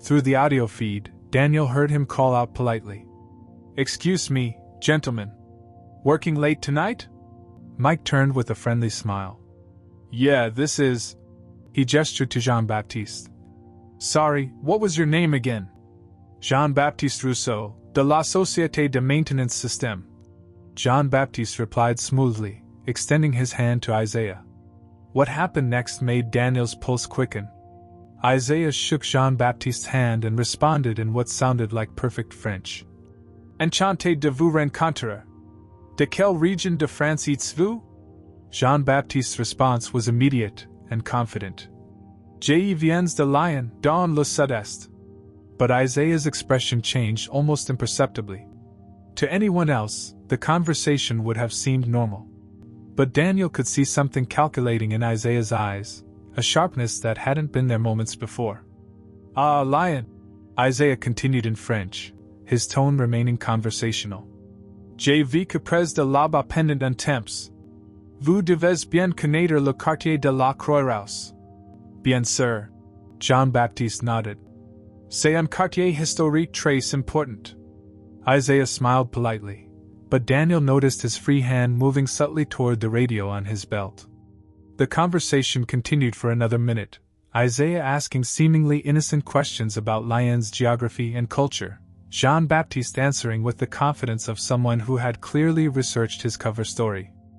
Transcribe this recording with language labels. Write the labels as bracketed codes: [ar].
[en] Through the audio feed, Daniel heard him call out politely. "Excuse me, gentlemen. Working late tonight?" Mike turned with a friendly smile. "Yeah, this is..." He gestured to Jean-Baptiste. "Sorry, what was your name again?" [fr] "Jean-Baptiste Rousseau, de la Société de Maintenance Système." [en] Jean-Baptiste replied smoothly, extending his hand to Isaiah. What happened next made Daniel's pulse quicken. Isaiah shook Jean-Baptiste's hand and responded in what sounded like perfect French. [fr] "Enchanté de vous rencontrer. De quelle région de France êtes-vous?" [en] Jean-Baptiste's response was immediate and confident. [fr] "Je viens de Lyon, dans le sud-est." [en] But Isaiah's expression changed almost imperceptibly. To anyone else, the conversation would have seemed normal. But Daniel could see something calculating in Isaiah's eyes, a sharpness that hadn't been there moments before. "Ah, Lyon," Isaiah continued in French, his tone remaining conversational. [fr] "Je vis que près de là-bas pendant un temps. Vous devez bien connaître le quartier de la Croix-Rousse." "Bien sûr." Jean-Baptiste nodded. "C'est un quartier historique très important." [en] Isaiah smiled politely, but Daniel noticed his free hand moving subtly toward the radio on his belt. The conversation continued for another minute, Isaiah asking seemingly innocent questions about Lyon's geography and culture, Jean-Baptiste answering with the confidence of someone who had clearly researched his cover story.